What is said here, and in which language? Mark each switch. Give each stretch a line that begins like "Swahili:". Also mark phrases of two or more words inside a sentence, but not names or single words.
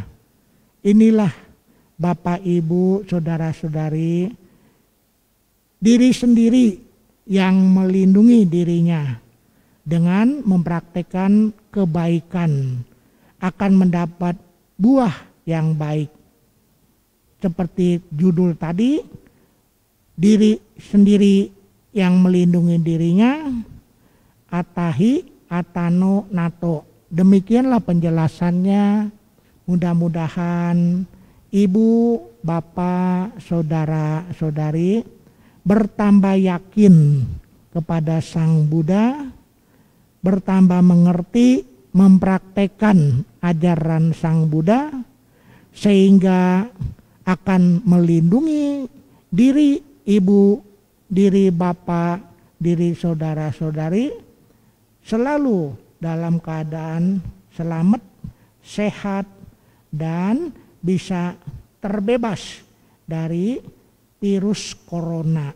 Indonesian: Inilah Bapak, Ibu, saudara-saudari, diri sendiri yang melindungi dirinya dengan mempraktekkan kebaikan akan mendapat buah yang baik. Seperti judul tadi, diri sendiri yang melindungi dirinya,
Pali: atahi atano nato.
Indonesian: Demikianlah penjelasannya. Mudah-mudahan ibu, bapak, saudara-saudari bertambah yakin kepada Sang Buddha, bertambah mengerti, mempraktekkan ajaran Sang Buddha, sehingga akan melindungi diri ibu, diri bapak, diri saudara-saudari selalu dalam keadaan selamat, sehat, dan bisa terbebas dari virus corona.